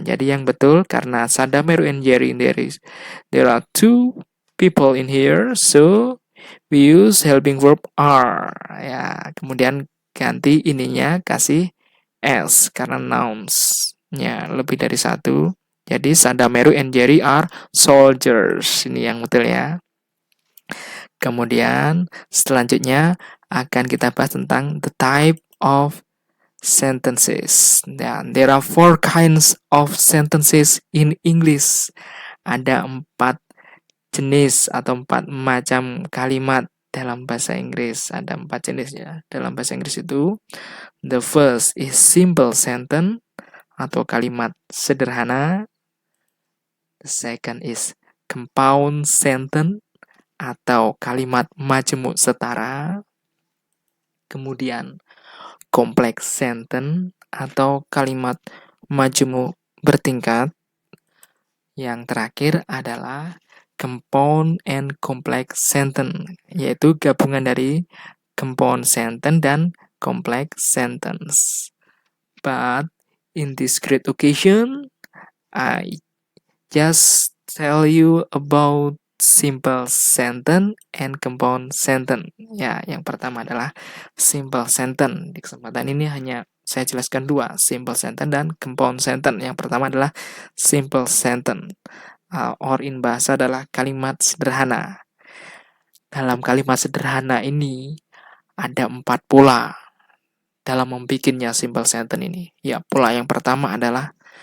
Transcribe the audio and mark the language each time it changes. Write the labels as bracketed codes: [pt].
[id] Jadi yang betul, karena [en] Sadameru and Jerry, there are two people in here, so we use helping verb are. [id] Ya, kemudian ganti ininya, kasih s, karena nouns-nya lebih dari satu. Jadi [en] Sadameru and Jerry are soldiers. [id] Ini yang betul ya. Kemudian selanjutnya akan kita bahas tentang [en] the type of sentences. Dan there are 4 kinds of sentences in English. [id] Ada 4 jenis atau 4 macam kalimat dalam bahasa Inggris. Ada 4 jenis ya. Dalam bahasa Inggris itu, [en] the first is simple sentence [id] atau kalimat sederhana. [en] The second is compound sentence [id] atau kalimat majemuk setara. Kemudian complex sentence atau kalimat majemuk bertingkat. Yang terakhir adalah compound and complex sentence, yaitu gabungan dari compound sentence dan complex sentence. [en] But in this great occasion, I just tell you about simple sentence and compound sentence. [id] Ya, yang pertama adalah simple sentence. Di kesempatan ini hanya saya jelaskan 2, simple sentence dan compound sentence. Yang pertama adalah simple sentence. Or in bahasa adalah kalimat sederhana. Dalam kalimat sederhana ini ada 4 pola dalam membuatnya simple sentence ini. Ya, pola yang pertama adalah